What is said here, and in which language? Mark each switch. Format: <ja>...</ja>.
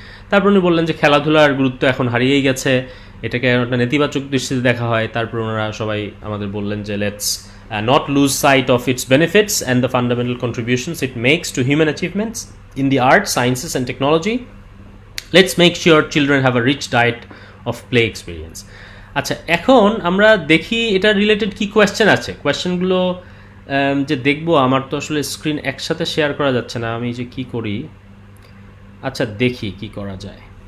<bn>তারপর উনি বললেন যে খেলাধুলার গুরুত্ব এখন হারিয়েই গেছে, এটাকে একটা নেতিবাচক দৃষ্টিতে দেখা হয়। তারপর ওনারা সবাই আমাদের বললেন যে</bn> <en>Let's not lose sight of its benefits and the fundamental contributions it makes to human achievements in the arts, sciences and technology. Let's make sure children have a rich diet of play experience.</en> <bn>আচ্ছা, এখন আমরা দেখি এটা related কি question আছে, কোয়েশ্চেনগুলো যে দেখবো, আমার তো আসলে স্ক্রিন একসাথে শেয়ার করা যাচ্ছে না, আমি যে কি করি, আচ্ছা দেখি কি করা যায়।</bn>